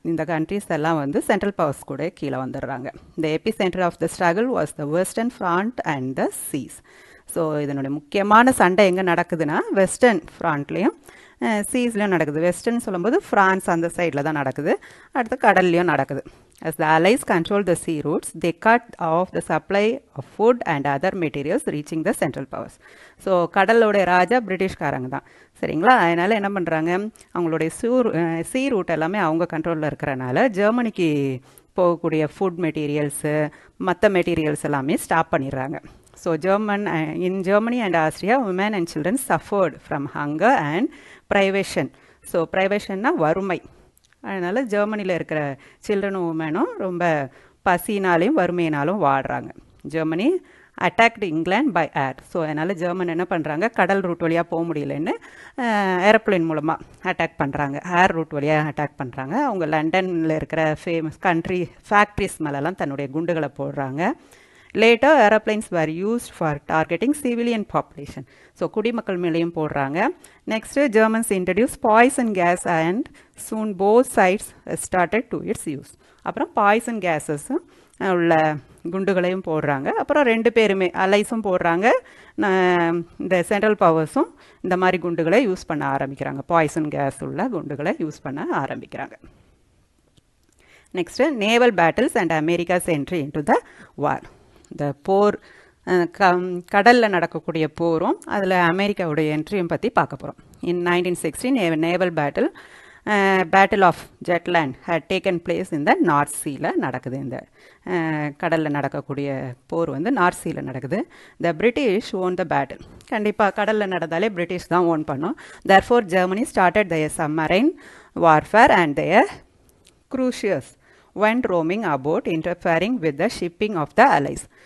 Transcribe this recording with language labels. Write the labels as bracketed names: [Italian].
[Tamil] இந்த கண்ட்ரிஸ் எல்லாம் வந்து சென்ட்ரல் பவர்ஸ் கூட கீழே வந்துடுறாங்க. [English] The epicentre of the struggle was the western front and the seas. [Tamil] So இதனுடைய முக்கியமான சண்டை எங்கே நடக்குதுன்னா வெஸ்டர்ன் ஃப்ராண்ட்லேயும் சீஸ்லேயும் நடக்குது. வெஸ்டர்ன் சொல்லும்போது ஃப்ரான்ஸ் அந்த சைடில் தான் நடக்குது, அடுத்து கடல்லையும் நடக்குது. [English] As the Allies controlled the sea routes, they cut off the supply of food and other materials reaching the central powers. [Tamil] So கடலோடைய ராஜா பிரிட்டிஷ்காரங்க தான் சரிங்களா. அதனால் என்ன பண்ணுறாங்க, அவங்களுடைய சீ ரூட் எல்லாமே அவங்க கண்ட்ரோலில் இருக்கிறனால ஜெர்மனிக்கு போகக்கூடிய ஃபுட் மெட்டீரியல்ஸு மற்ற மெட்டீரியல்ஸ் எல்லாமே ஸ்டாப் பண்ணிடுறாங்க. [English] So in Germany and Austria, women and children suffered from hunger and privation. [Tamil] So ப்ரைவேஷன்னா வறுமை. அதனால் ஜெர்மனியில் இருக்கிற சில்ட்ரனும் உமனும் ரொம்ப பசினாலையும் வறுமையினாலும் வாடுறாங்க. [English] Germany attacked England by air. [Tamil] So அதனால் ஜெர்மன் என்ன பண்ணுறாங்க, கடல் ரூட் வழியாக போக முடியலன்னு ஏரோப்ளேன் மூலமாக அட்டாக் பண்ணுறாங்க, ஏர் ரூட் வழியாக அட்டாக் பண்ணுறாங்க. அவங்க லண்டனில் இருக்கிற ஃபேமஸ் ஃபேக்ட்ரிஸ் மேலெல்லாம் தன்னுடைய குண்டுகளை போடுறாங்க. [English] Later, aeroplanes were used for targeting civilian population. [Tamil] So குடிமக்கள் மேலேயும் போடுறாங்க. [English] Next Germans introduced poison gas and soon both sides started to its use. [Tamil] அப்புறம் பாய்சன் கேஸஸும் உள்ள குண்டுகளையும் போடுறாங்க. அப்புறம் ரெண்டு பேருமே அலைஸும் போடுறாங்க, இந்த சென்ட்ரல் பவர்ஸும் இந்த மாதிரி குண்டுகளை யூஸ் பண்ண ஆரம்பிக்கிறாங்க. பாய்சன் கேஸ் உள்ள குண்டுகளை யூஸ் பண்ண ஆரம்பிக்கிறாங்க. Next [English] Naval battles and America's entry into the war. [Tamil] இந்த போர், கடலில் நடக்கக்கூடிய போரும் அதில் அமெரிக்காவுடைய என்ட்ரியும் பற்றி பார்க்க போகிறோம். In 1916 naval battle [English] battle of Jutland had taken place in the [Tamil] north சீல நடக்குது. இந்த கடலில் நடக்கக்கூடிய போர் வந்து நார்த் சீல நடக்குது. [English] The British won the battle. [Tamil] கண்டிப்பாக கடலில் நடந்தாலே பிரிட்டிஷ் தான் ஓன் பண்ணும். [English] therefore Germany started their submarine warfare and their cruisers went roaming about interfering with the shipping of the allies.